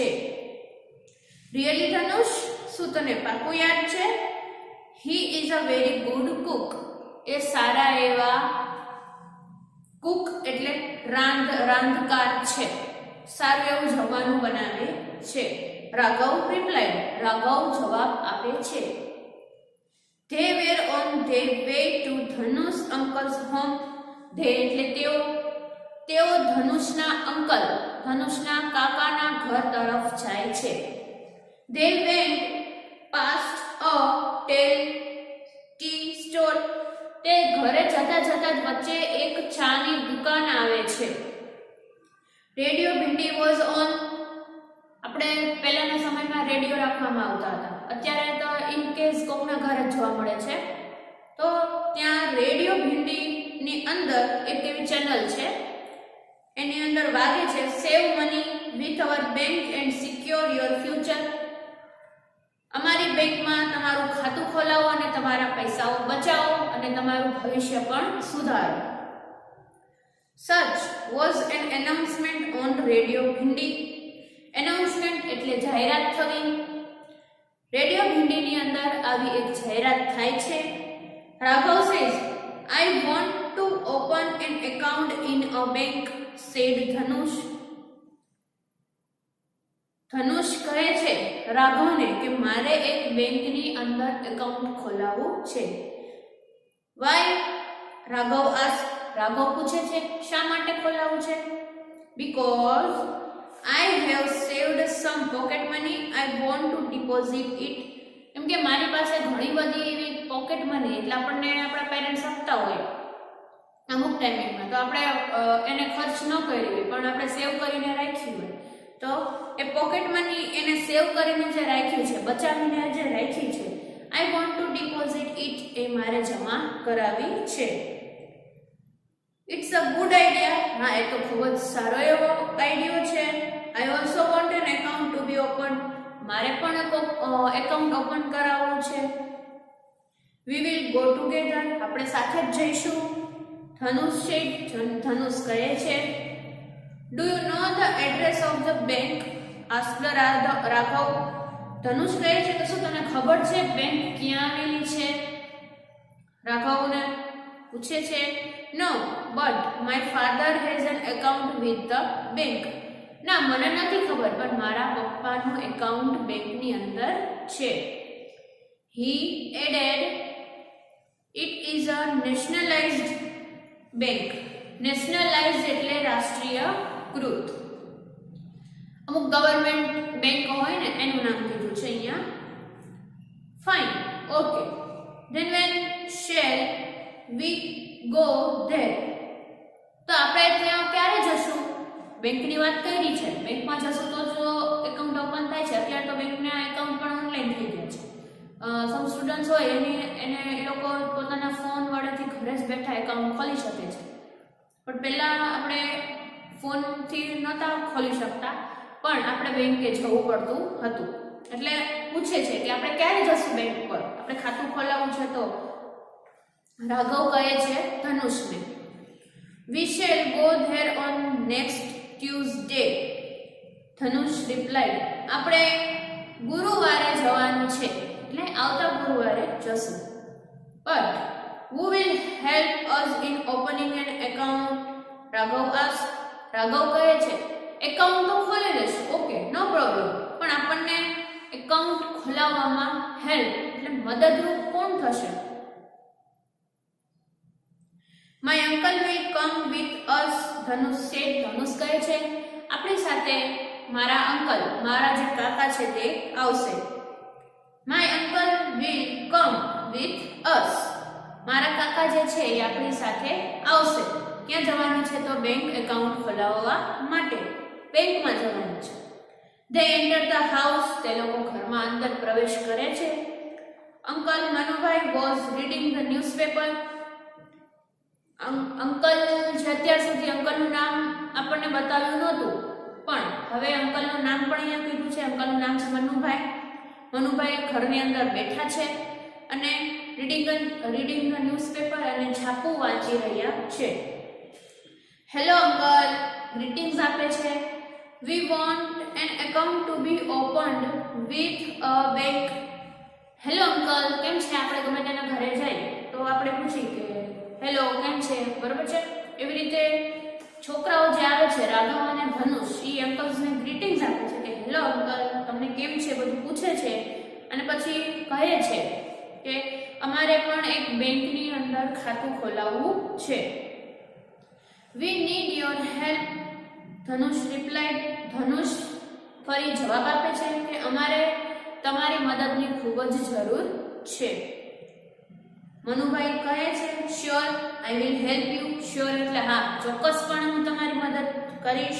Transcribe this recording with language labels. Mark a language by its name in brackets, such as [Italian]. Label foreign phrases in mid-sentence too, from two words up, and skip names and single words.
[Gujarati] રિયલી ધનુષ, શું તને પાકું યાદ છે? [English] He is a very good cook. [Gujarati] એ સારા એવા કુક એટલે રાંધકાર છે, સારું એવું જમવાનું બનાવે છે. રાઘવ રિપ્લાઇડ. રાઘવ જવાબ આપે છે. [English] They were on their way to Dhanush uncle's home. [Gujarati] They એટલે તેઓ ધનુષના અંકલ, ધનુષના કાકાના ઘર તરફ જાય છે. [English] They went past a tea store. [Gujarati] તે ઘરે જતા જતા વચ્ચે એક ચાની દુકાન આવે છે. [English] Radio Bhindi was on. [Gujarati] આપણે પહેલાના સમયમાં રેડિયો રાખવામાં આવતા હતા. અત્યારે તો [English] in case [Gujarati] કોકના ઘરે જોવા મળે છે. તો ત્યાં રેડિયો ભિંડીની અંદર એક એવી ચેનલ છે, એની અંદર વાગે છે [English] save money with our bank and secure your future. [Gujarati] અમારી બેંકમાં તમારું ખાતું ખોલાવો અને તમારા પૈસાઓ બચાવો અને તમારું ભવિષ્ય પણ સુધારો. [English] Such was an announcement on Radio Bhindi. [Gujarati] Announcement એટલે જાહેરાત થવી. રેડિયો ભિંડીની અંદર આવી એક જાહેરાત થાય છે. [English] રાઘવ says, I want to open an account in a bank, said Dhanush. [Gujarati] ધનુષ કહે છે રાઘવને કે મારે એક બેંકની અંદર એકાઉન્ટ ખોલાવવું છે. Why? રાઘવ રાઘવ પૂછે છે શા માટે ખોલાવવું છે? [English] Because I have saved some pocket money. I want to deposit it. [Gujarati] એમ કે મારી પાસે ઘણી બધી એવી [English] pocket money, [Gujarati] એટલે આપણને આપણા પેરેન્ટ્સ આપતા હોય અમુક ટાઈમિંગમાં, તો આપણે એને ખર્ચ ન કરી હોય પણ આપણે સેવ કરીને રાખી હોય, તો એ [English] pocket money [Gujarati] એને સેવ કરીને જે રાખ્યું છે, બચાવીને જે રાખી છે, [English] I want to deposit it, [Gujarati] એ મારે જમા કરાવી છે. [English] It's a good idea. [Gujarati] હા એ તો ખૂબ જ સારો એવો આઈડિયો છે. [English] I also want an account to be opened. [Gujarati] મારે પણ [English] account open [Gujarati] કરાવવું છે. [English] We will go together. [Gujarati] આપણે સાથે જ જઈશું. ધનુષ ધનુષ કહે છે. [English] Do you know the address of the bank? asked Raghav. [Gujarati] ધનુષ કહે છે કે શું તને ખબર છે બેંક ક્યાં આવેલી છે? રાઘવને પૂછે છે. [English] No, but my father has an account with the bank. [Gujarati] ના મને નથી ખબર, પણ મારા પપ્પાનું એકાઉન્ટ બેંકની અંદર છે. [English] He added, it is a nationalized bank. [Gujarati] Nationalized એટલે રાષ્ટ્રીયકૃત. અમુક [English] government bank [Gujarati] હોય ને એનું નામ કીધું છે અહીંયા. [English] Fine, okay. Then when shall we go there? [Gujarati] તો આપણે ત્યાં ક્યારે જશું? બેંકની વાત કરી છે, બેંકમાં જશું તો જો [English] account open [Gujarati] થાય છે. અત્યારે તો બેંકના એકાઉન્ટ પણ ઓનલાઈન થઈ ગયા છે. [English] some students [Gujarati] હોય એને એ લોકો પોતાના ફોન વડેથી ઘરે જ બેઠા એકાઉન્ટ ખોલી શકે છે. પણ પહેલાં આપણે ફોનથી નહોતા ખોલી શકતા, પણ આપણે બેંકે જવું પડતું હતું. એટલે પૂછે છે કે આપણે ક્યારે જશું બેંક પર, આપણે ખાતું ખોલાવવું છે. તો રાઘવ કહે છે ધનુષને, [English] We shall go there on next Tuesday. ધનુષ replied, [Gujarati] આપણે ગુરુવારે જવાનું છે, એટલે આવતા ગુરુવારે જશું. [English] But who will help us in opening an account? રાઘવ asked. [Gujarati] રાઘવ કહે છે એકાઉન્ટ તો ખોલી લેશું, [English] okay no problem, [Gujarati] પણ આપણને એકાઉન્ટ ખોલાવવામાં હેલ્પ એટલે મદદરૂપ કોણ થશે? [English] My uncle will come with us, ધનુષ said. [Gujarati] ધનુષ કહે છે આપણી સાથે મારા અંકલ, મારા જે કાકા છે તે આવશે. [English] My uncle will come with us. [Gujarati] મારા કાકા જે છે એ આપણી સાથે આવશે. ક્યાં જવાનું છે? તો બેંક એકાઉન્ટ ખોલાવવા માટે બેંકમાં જવાનું છે. [English] They enter the house. [Gujarati] તે લોકો ઘરમાં અંદર પ્રવેશ કરે છે. [English] અંકલ મનુભાઈ was reading the newspaper. [Gujarati] અંકલ જે અત્યાર સુધી અંકલનું નામ આપણને બતાવ્યું નહોતું, પણ હવે અંકલનું નામ પણ અહીંયા કીધું છે. અંકલનું નામ છે મનુભાઈ. મનુભાઈ ઘરની અંદર બેઠા છે અને [English] reading the newspaper [Gujarati] અને છાપું વાંચી રહ્યા છે. [English] hello uncle, greetings [Gujarati] આપે છે. [English] We want an account to be opened with a bank. hello uncle, [Gujarati] કેમ છે? આપણે ગમે તેના ઘરે જઈએ તો આપણે પૂછીએ કે હેલો કેમ છે, બરોબર છે? એવી રીતે છોકરાઓ જે આવે છે રાઘવ અને ધનુષ એ અંકલ્સને ગ્રીટિંગ્સ આપે છે કે [English] hello uncle, [Gujarati] તમને કેમ છે, બધું પૂછે છે અને પછી કહે છે કે અમારે પણ એક બેંકની અંદર ખાતું ખોલાવવું છે. [English] We need your help. [Gujarati] ધનુષ રિપ્લાઇડ. ધનુષ ફરી જવાબ આપે છે કે અમારે તમારી મદદની ખૂબ જ જરૂર છે. મનુભાઈ કહે છે [English] Sure I will help you. [Gujarati] શ્યોર એટલે હા, ચોક્કસપણે હું તમારી મદદ કરીશ.